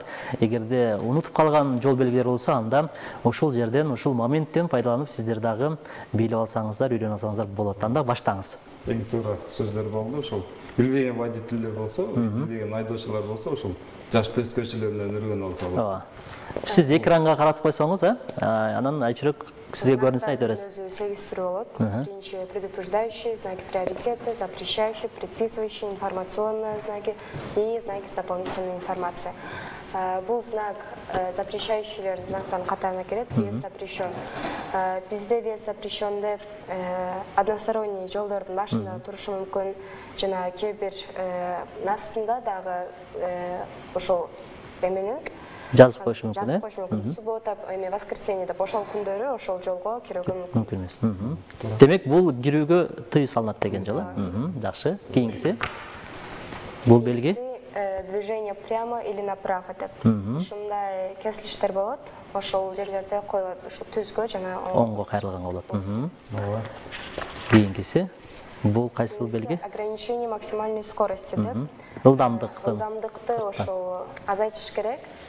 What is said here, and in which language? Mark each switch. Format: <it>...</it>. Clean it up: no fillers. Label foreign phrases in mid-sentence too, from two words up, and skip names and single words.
<ky>Эгерде унутуп калган жол белгилери болсо, анда ушул жерден, ушул моменттен пайдаланып сиздер дагы билип алсаңыздар, үйрөнүп алсаңыздар болот. Анда баштаңыз. Эң туура сөздөр болду. Ошол билбеген водительдер болсо, билбеген айдоочулар болсо, ошол жашты өзгөчүлөр менен үйрөнүп алса болот. Сиз экранга каратып койсоңуз, анан айчүрөк сизге көрүнсө айтып бересиз. Өзү 8 түрү болот.</ky> <ru>Биринчи предупреждающий, знаки приоритета, запрещающий, предписывающий, информационные знаки и знаки с дополнительной информацией.</ru> <ky>Бул знак запрещающийлер знактан катарына кирет,</ky> <ru>вес запрещен.</ru> <ky>Бизде</ky> <ru>вес запрещен</ru> <ky>деп односторонний жолдордун башында турушу мүмкүн, жана кээ бир астында дагы ошол эменин жазып коюш мүмкүн, жазып коюш мүмкүн. Суббота, эми воскресенье деп ошол күндөрү ошол жолго кирүүгө мүмкүн эмес. Демек бул кирүүгө тыюу салынат деген жол. Жакшы. Кийинкиси бул белги</ky> <ru>движение прямо или направо деп.</ru> <ky>Ушундай кесилиштер болот. Ошол жерлерде коюлат, ушул түзгө жана оңго кайрылган болот. Кийинкиси бул кайсыл белги?</ky> <ru>Ограничение максимальной скорости деп.</ru> <ky>Ылдамдыкты ошол азайтыш керек.</ky>